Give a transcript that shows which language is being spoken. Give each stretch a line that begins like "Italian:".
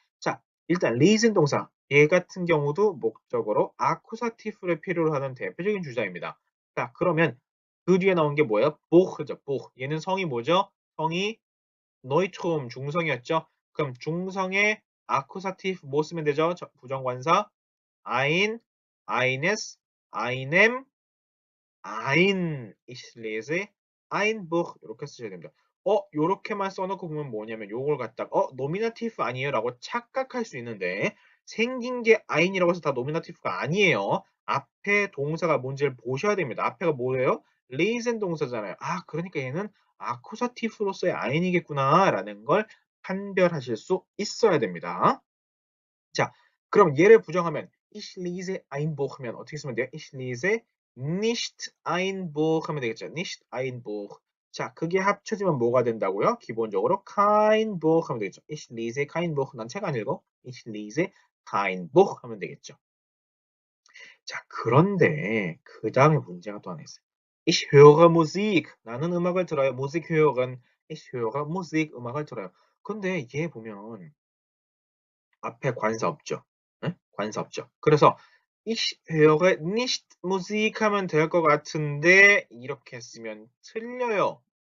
Korean: 자, 일단 reason 동사. 얘 같은 경우도 목적어로 아쿠사티프를 필요로 하는 대표적인 주자입니다. 자, 그러면 그 뒤에 나온 게 뭐예요? 보흐죠, 보흐. 얘는 성이 뭐죠? 성이 노이트홈 중성이었죠. 그럼 중성의 아쿠사티브 뭐 쓰면 되죠? 부정관사 ein, eines, einem, ein,
German: ich lese, ein Buch
Korean: 이렇게 쓰셔야 됩니다. 요렇게만 써놓고 보면 뭐냐면 요걸 갖다가 노미나티브 아니에요? 라고 착각할 수 있는데 생긴 게 ein이라고 해서 다 노미나티브가 아니에요. 앞에 동사가 뭔지를 보셔야 됩니다. 앞에가 뭐예요? 레이센 동사잖아요. 아, 그러니까 얘는 아쿠사티브로서의 ein이겠구나 라는 걸 판별하실 수 있어야 됩니다. 자, 그럼 얘를 부정하면
German: ich lese ein Buch
Korean: 하면 어떻게 쓰면 돼요?
German: ich lese nicht ein Buch
Korean: 하면 되겠죠.
German: nicht ein Buch.
Korean: 자, 그게 합쳐지면 뭐가 된다고요? 기본적으로 kein Buch 하면 되겠죠.
German: ich lese kein Buch.
Korean: 난 책 안 읽어.
German: ich lese kein Buch
Korean: 하면 되겠죠. 자, 그런데 그 다음에 문제가 또 하나 있어요.
German: ich höre Musik.
Korean: 나는 음악을 들어요.
German: Musik hören. ich höre Musik.
Korean: 음악을 들어요. 근데 얘 보면 앞에 관사 없죠. 응? 관사 없죠. 그래서
German: ich höre nicht Musik
Korean: 하면 될 것 같은데 이렇게 쓰면 틀려요.